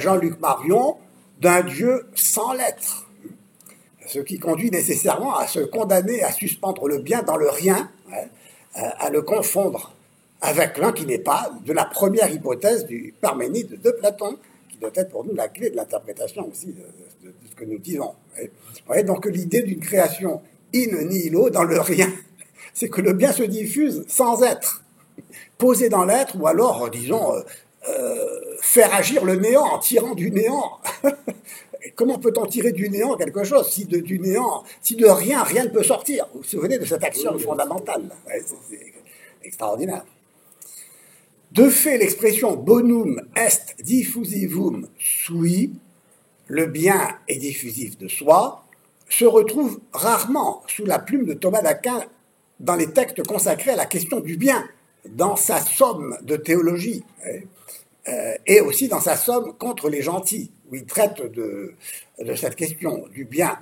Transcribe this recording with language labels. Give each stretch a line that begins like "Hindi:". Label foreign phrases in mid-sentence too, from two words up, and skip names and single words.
French: Jean-Luc Marion, d'un Dieu sans l'être, ce qui conduit nécessairement à se condamner à suspendre le bien dans le rien, à le confondre avec l'un qui n'est pas, de la première hypothèse du Parménide de Platon, qui doit être pour nous la clé de l'interprétation aussi de ce que nous disons. Donc l'idée d'une création
Latin: in nihilo,
French: dans le rien, c'est que le bien se diffuse sans être, posé dans l'être, ou alors, disons, faire agir le néant en tirant du néant. Comment peut-on tirer du néant quelque chose si du néant, si de rien, rien ne peut sortir? Vous vous souvenez de cette action fondamentale? C'est extraordinaire. De fait, l'expression
Latin: bonum est diffusivum sui,
French: le bien est diffusif de soi, se retrouve rarement sous la plume de Thomas d'Aquin dans les textes consacrés à la question du bien, dans sa somme de théologie, et aussi dans sa somme contre les gentils, où il traite de cette question du bien.